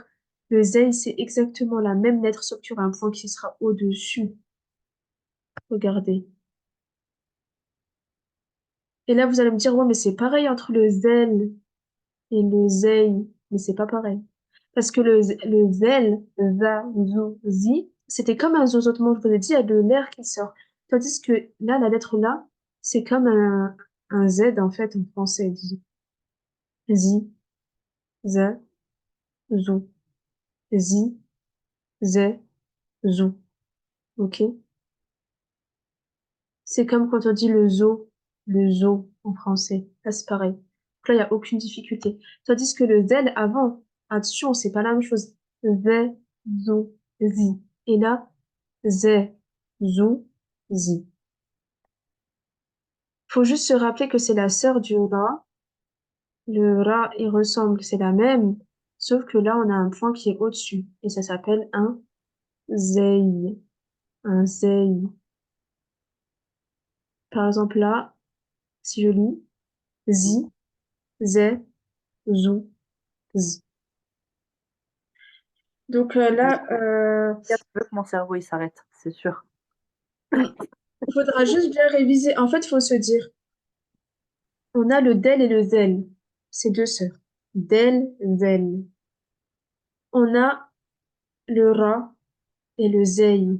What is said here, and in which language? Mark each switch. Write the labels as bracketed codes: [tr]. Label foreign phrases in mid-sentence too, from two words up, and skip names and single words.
[fr] Le zay, c'est exactement la même lettre, sauf qu'il y aura un point qui sera au-dessus. Regardez. Et là, vous allez me dire, ouais, mais c'est pareil entre le zel et le zay. Mais c'est pas pareil. Parce que le zel, za, zou, zi, c'était comme un zozotement. Je vous ai dit, il y a de l'air qui sort. Tandis que là, la lettre là, c'est comme un Z, en fait, en français, disons. Zi, za, zou. Zi, zé, zou. Ok? C'est comme quand on dit le zoo en français. Là, c'est pareil. Donc là, il n'y a aucune difficulté. Tandis que le zel avant, attention, c'est pas la même chose. Zé, zou, zi. Et là, zé, zou, zi. Faut juste se rappeler que c'est la sœur du ra. Le ra, il ressemble, c'est la même. Sauf que là, on a un point qui est au-dessus. Et ça s'appelle un zeï. Un zeï. Par exemple, là, si je lis, zi, zé, zou, zi. Donc là, Mon cerveau, il s'arrête, c'est sûr. il faudra juste bien réviser. En fait, il faut se dire, on a le del et le zel. C'est deux sœurs. Del, zel. On a le ra et le zeï.